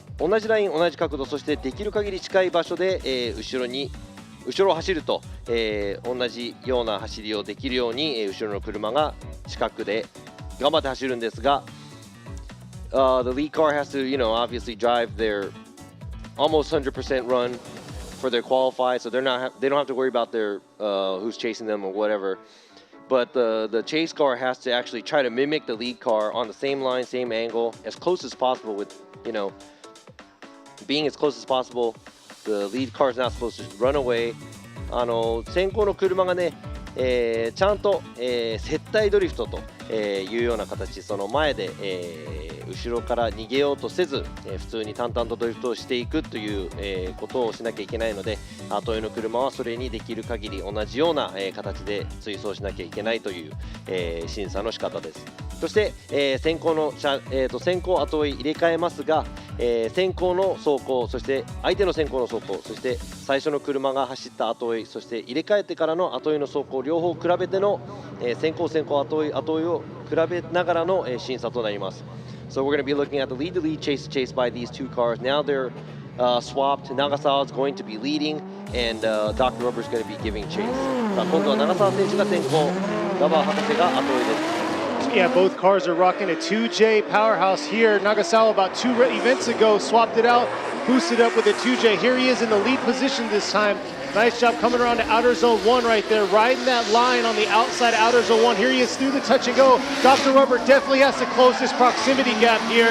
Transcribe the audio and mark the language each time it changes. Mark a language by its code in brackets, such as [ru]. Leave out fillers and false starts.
[ja] 同じライン同じ角度そしてできる限り近い場所で、後ろを走ると、同じような走りをできるように、後ろの車が近くで頑張って走るんですが、 [en] the lead car has to, obviously drive their almost 100% run for their qualify, so they don't have to worry about their who's chasing them or whatever. But the chase car has to actually try to mimic the lead car on the same line, same angle, as close as possible. With being as close as possible, the lead car is not supposed to run away. [ja] 先行の車がね、ちゃんと、接待ドリフトと、いうような形その前で、後ろから逃げようとせず、普通に淡々とドリフトをしていくという、ことをしなきゃいけないので後追いの車はそれにできる限り同じような、形で追走しなきゃいけないという、審査の仕方です。そして、先行の先行後追い入れ替えますが、先行の走行そして相手の先行の走行そして最初の車が走った後追いそして入れ替えてからの後追いの走行両方比べての、先行後追いを比べながらの、審査となります。 [en] So we're going to be looking at the lead chase by these two cars. Now they're swapped. Nagasawa is going to be leading and Dr. Rubber is going to be giving chase. [ja] さあ今度は長澤選手が先行ラバー博士が後追いです。 [en] Yeah, both cars are rocking a 2J powerhouse here. Nagasawa about 2 events ago swapped it out, boosted up with a 2J. Here he is in the lead position this time. Nice job coming around to outer zone 1 right there, riding that line on the outside outer zone 1. Here he is through the touch and go. Dr. Rubber definitely has to close this proximity gap here.